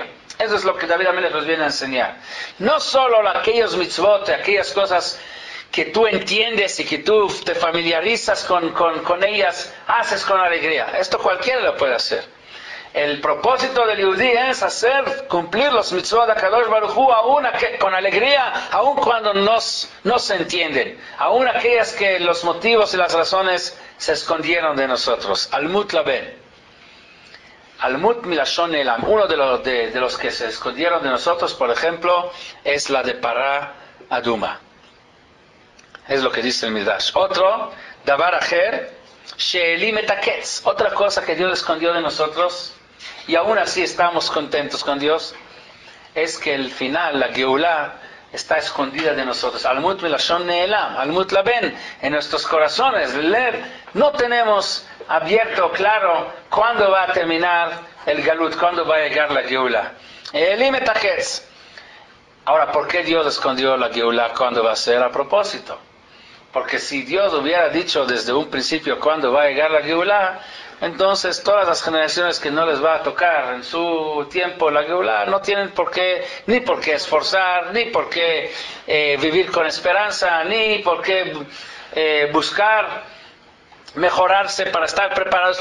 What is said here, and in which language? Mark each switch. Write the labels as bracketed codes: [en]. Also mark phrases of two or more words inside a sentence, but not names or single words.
[es] Eso es lo que David Amelech nos viene a enseñar. No solo aquellos mitzvot, aquellas cosas que tú entiendes y que tú te familiarizas con ellas, haces con alegría. Esto cualquiera lo puede hacer. El propósito del Yehudí es cumplir los mitzvot de [he] קדוש ברוך הוא [es] con alegría, aun cuando no se entienden, aun aquellas que los motivos y las razones se escondieron de nosotros. [he] עלמות לבן. עלמות מלשון נעלם. [es] Uno de los que se escondieron de nosotros, por ejemplo, es la de [he] פרה אדומה. [es] Es lo que dice el Midrash. Otro, [he] דבר אחר, שהעלים את הקץ. [es] Otra cosa que Dios escondió de nosotros, y aún así estamos contentos con Dios, es que el final, la Geulah, está escondida de nosotros. [he] עלמות מלשון נעלם, עלמות לבן, [es] en nuestros corazones. No tenemos abierto, claro, cuándo va a terminar el Galut, cuándo va a llegar la Geulah. [he] שהעלים את הקץ. [es] Ahora, ¿por qué Dios escondió la Geulah? ¿Cuándo va a ser? A propósito. Porque si Dios hubiera dicho desde un principio cuándo va a llegar la Geulah, entonces todas las generaciones que no les va a tocar en su tiempo la Geulah no tienen ni por qué esforzar, ni por qué vivir con esperanza, ni por qué buscar mejorarse para estar preparados.